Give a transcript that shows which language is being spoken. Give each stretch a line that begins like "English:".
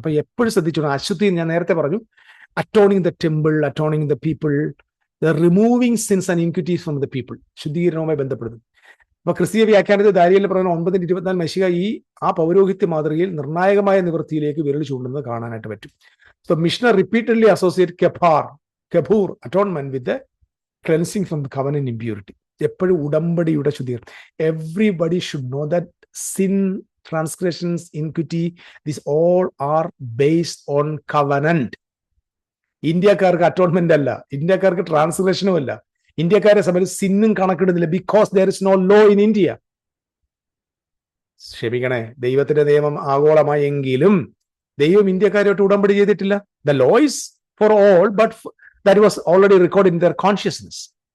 Malayalam: അപ്പൊ എപ്പോഴും ശ്രദ്ധിച്ചോണം, അശുദ്ധി ഞാൻ നേരത്തെ പറഞ്ഞു,
English: atoning the temple, atoning the people, the removing sins and iniquities from the people,
Malayalam: ശുദ്ധീകരണവുമായി ബന്ധപ്പെടുന്നു. അപ്പൊ ക്രിസ്തീയ വ്യാഖ്യാനത്തിൽ ദാനിയേലിന്റെ പ്രവചനം 9:24 മെശിഹ ആ പൗരോഹിത്യ മാതൃകയിൽ നിർണായകമായ നിവൃത്തിയിലേക്ക് വിരൽ ചൂണ്ടുന്നത് കാണാനായിട്ട് പറ്റും.
English: So Mishnah repeatedly associate kippur atonement with the cleansing from the covenant impurity.
Malayalam: എപ്പോഴും ഉടമ്പടിയുടെ ശുദ്ധീകരണം.
English: Everybody should know that sin, transgressions, iniquity, these all are based on covenant.
Malayalam: ഇന്ത്യക്കാർക്ക് അറ്റോൺമെന്റ് അല്ല, ഇന്ത്യക്കാർക്ക് ട്രാൻസ്ഗ്രഷനും അല്ല, ഇന്ത്യക്കാരെ സംബന്ധിച്ച് സിന്നും കണക്കിടുന്നില്ല.
English: Because there is no law in India.
Malayalam: ക്ഷമിക്കണേ, ദൈവത്തിന്റെ നിയമം ആഗോളമായെങ്കിലും ദൈവം ഇന്ത്യക്കാരോട്ട് ഉടമ്പടി ചെയ്തിട്ടില്ല.
English: The law is for all, but that was already record in their consciousness.